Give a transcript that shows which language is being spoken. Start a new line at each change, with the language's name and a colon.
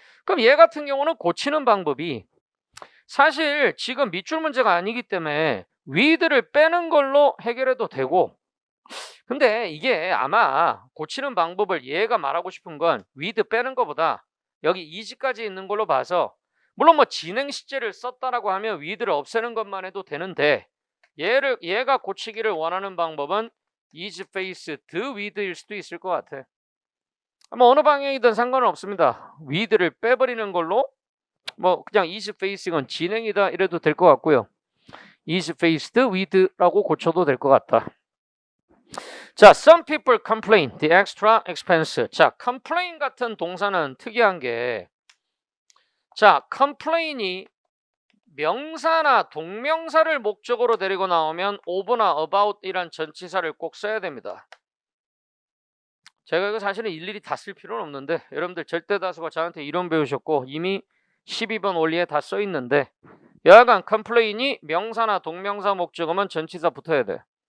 Korean: 그럼 얘 같은 경우는 고치는 방법이 사실 지금 밑줄 문제가 아니기 때문에 with를 빼는 걸로 해결해도 되고 근데 이게 아마 고치는 방법을 얘가 말하고 싶은 건 with 빼는 것보다 여기 is까지 있는 걸로 봐서 물론 뭐 진행 시제를 썼다라고 하면 with를 없애는 것만 해도 되는데 얘가 고치기를 원하는 방법은 is faced with일 수도 있을 것 같아. 뭐 어느 방향이든 상관은 없습니다. with를 빼버리는 걸로 뭐 그냥 is facing은 진행이다 이래도 될 것 같고요. is faced with라고 고쳐도 될 것 같다.
English: 자, some people complain the extra expense.
Korean: 자, complain 같은 동사는 특이한 게 자, complain이 명사나 동명사를 목적으로 데리고 나오면 of나 about 이란 전치사를 꼭 써야 됩니다. 제가 이거 사실은 일일이 다 쓸 필요는 없는데 여러분들 절대다수가 저한테 이론 배우셨고 이미 12번 원리에 다 써 있는데 여하간 complain이 명사나 동명사 목적어면 전치사 붙어야 돼.